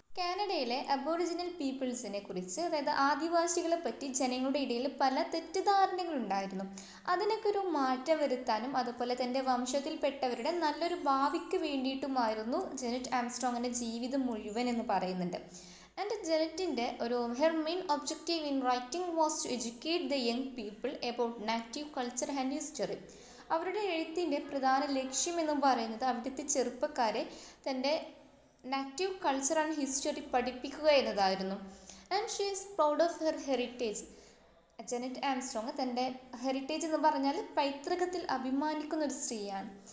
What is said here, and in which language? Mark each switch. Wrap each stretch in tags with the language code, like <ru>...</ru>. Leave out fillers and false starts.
<ml>കാനഡയിലെ അബോറിജിനൽ പീപ്പിൾസിനെ കുറിച്ച്, അതായത് ആദിവാസികളെ പറ്റി ജനങ്ങളുടെ ഇടയിൽ പല തെറ്റിദ്ധാരണകളുണ്ടായിരുന്നു. അതിനൊക്കെ ഒരു മാറ്റം വരുത്താനും അതുപോലെ തൻ്റെ വംശത്തിൽപ്പെട്ടവരുടെ നല്ലൊരു ഭാവിക്ക് വേണ്ടിയിട്ടുമായിരുന്നു ജെനറ്റ് ആംസ്ട്രോങ്ങിൻ്റെ ജീവിതം മുഴുവൻ എന്ന് പറയുന്നുണ്ട്.</ml> <en>And ജെനറ്റിൻ്റെ her main objective in writing was to educate the young people about native culture and history.</en> <ml>അവരുടെ എഴുത്തിൻ്റെ പ്രധാന ലക്ഷ്യം എന്ന് പറയുന്നത് അവിടുത്തെ ചെറുപ്പക്കാരെ തൻ്റെ നാറ്റീവ് കൾച്ചർ ആൻഡ് ഹിസ്റ്ററി പഠിപ്പിക്കുക എന്നതായിരുന്നു.</ml> <en>And she is proud of her heritage.</en> <ml>ജെനറ്റ് Armstrong തൻ്റെ ഹെറിറ്റേജ് എന്ന് പറഞ്ഞാൽ പൈതൃകത്തിൽ അഭിമാനിക്കുന്ന ഒരു സ്ത്രീയാണ്.</ml>